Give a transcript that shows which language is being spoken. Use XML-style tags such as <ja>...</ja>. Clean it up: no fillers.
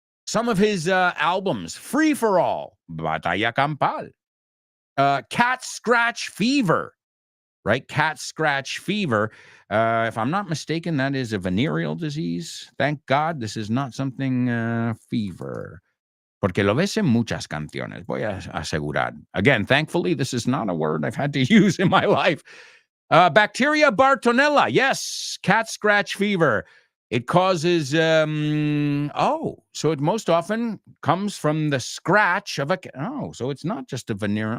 <en>Some of his albums, Free for All, Batalla Campal, Cat Scratch Fever, right? Cat Scratch Fever. If I'm not mistaken, that is a venereal disease. Thank God this is not something fever.</en> <es>Porque lo ves en muchas canciones, voy a asegurar.</es> <en>Again, thankfully, this is not a word I've had to use in my life. Bacteria Bartonella. Yes, cat scratch fever. It causes, so it most often comes from the scratch of so it's not just a venereal.</en>